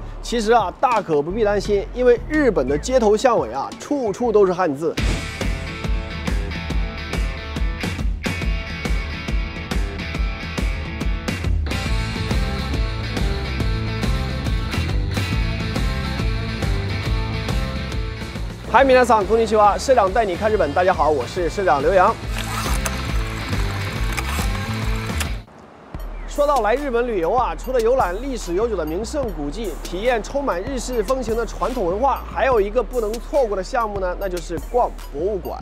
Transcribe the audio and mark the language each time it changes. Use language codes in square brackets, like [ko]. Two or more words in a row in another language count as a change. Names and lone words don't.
[zh] 其实啊，大可不必担心，因为日本的街头巷尾啊，处处都是汉字。嗨， [ja] 皆さんこんにちは， [zh] 社长带你看日本。大家好，我是社长刘洋。说到来日本旅游啊，除了游览历史悠久的名胜古迹，体验充满日式风情的传统文化，还有一个不能错过的项目呢，那就是逛博物馆。